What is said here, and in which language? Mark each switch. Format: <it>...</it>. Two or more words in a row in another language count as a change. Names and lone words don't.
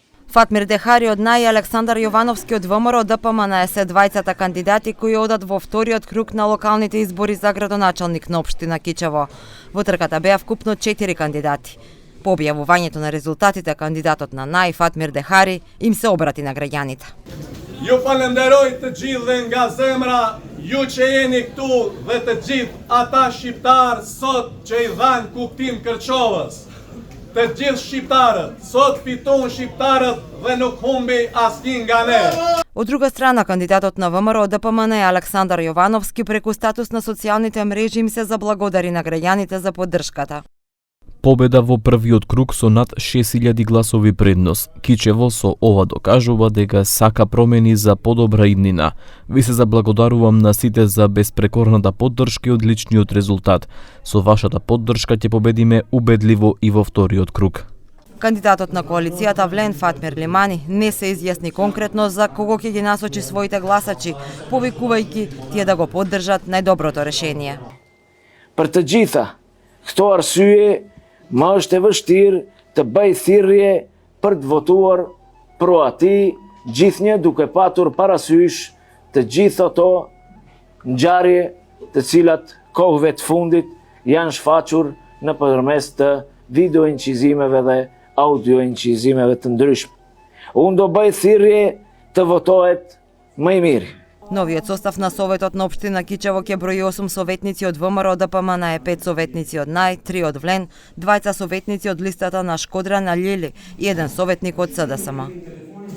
<mk>Фатмир Дехари од НАИ и Александар Јовановски од ВМРО ДПМН се двајцата кандидати кои одат во вториот круг на локалните избори за градоначалник на општина Кичево. Во трката беа вкупно 4 кандидати. По објавувањето на резултатите, кандидатот на НАИ Фатмир Дехари им се обрати на граѓаните.</mk> <sq>Ju falenderoj të gjithë dhe nga zemra, ju që jeni këtu dhe të gjithë ata shqiptarë sot që i dhanë kuptim Kërçovës. Të gjithë shqiptarët, sot fitun shqiptarët dhe nuk humbi asnjë nga ne.</sq> <mk>Од друга страна, кандидатот на ВМРО ДПМН Александар Јовановски преку статус на социјалните мрежи им се заблагодари на граѓаните за поддршката. Победа во првиот круг со над 6000 гласови предност. Кичево со ова докажува дека сака промени за подобра иднина. Ви се заблагодарувам на сите за безпрекорната поддршка и одличниот резултат. Со вашата поддршка ќе победиме убедливо и во вториот круг. Кандидатот на коалицијата Влен Фатмир Лимани не се изјасни конкретно за кого ќе ги насочи своите гласачи, повикувајќи тие да го поддржат најдоброто решение.</mk> <sq>Për të gjitha këto arsye, më është e vështirë të bëj thirrje për të votuar pro ati, gjithnjë duke patur parasysh të gjithë ato ngjarje të cilat kohëve të fundit janë shfaqur nëpërmes të video incizimeve dhe audio incizimeve të ndryshme. Unë do bëj thirrje të votohet më i miri.</sq> <mk>Новиот состав на Советот на општина Кичево ќе брои 8 советници од ВМРО ДПМН, 5 советници од НАИ, 3 од Влен, 2 советници од листата на Шкодрана Лили и 1 советник од СДСМ.</mk>